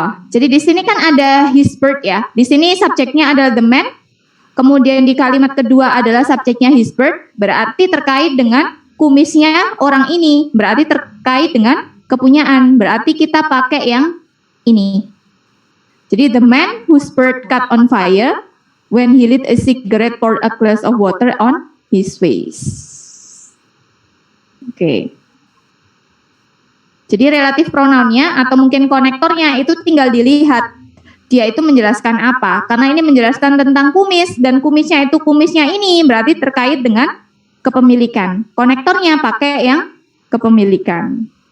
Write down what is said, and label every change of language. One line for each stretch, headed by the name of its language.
Indonesian: Jadi di sini kan ada
English: his bird
Indonesian: ya. Di sini subjeknya adalah
English: the man.
Indonesian: Kemudian di kalimat kedua adalah subjeknya
English: his bird,
Indonesian: berarti terkait dengan kumisnya orang ini, berarti terkait dengan kepunyaan. Berarti kita pakai yang ini. Jadi
English: the man whose bird caught on fire when he lit a cigarette poured a glass of water on his face.
Indonesian: Oke. Jadi relatif pronounnya atau mungkin konektornya itu tinggal dilihat. Dia itu menjelaskan apa? Karena ini menjelaskan tentang kumis dan kumisnya ini berarti terkait dengan kepemilikan. Konektornya pakai yang kepemilikan.